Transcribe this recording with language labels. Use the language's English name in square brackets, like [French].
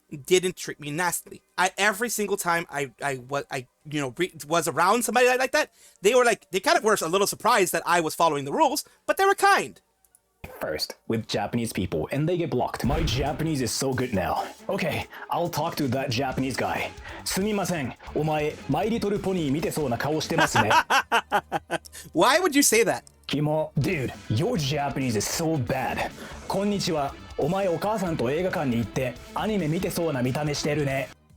[English] didn't treat me nastily. Every single time I was around somebody like that, they kind of were a little surprised that I was following the rules, but they were kind. First with Japanese people and they get blocked. My Japanese is so good now. Okay, I'll talk to that Japanese guy. [Japanese] すみません。お前、マイリトルポニー見てそうな顔してますね。 [English] Why would you say that? [Japanese] キモ、 [English] dude, your Japanese is so bad. [Japanese] こんにちは。お前お母さんと映画館に行ってアニメ見てそうな見た目してるね。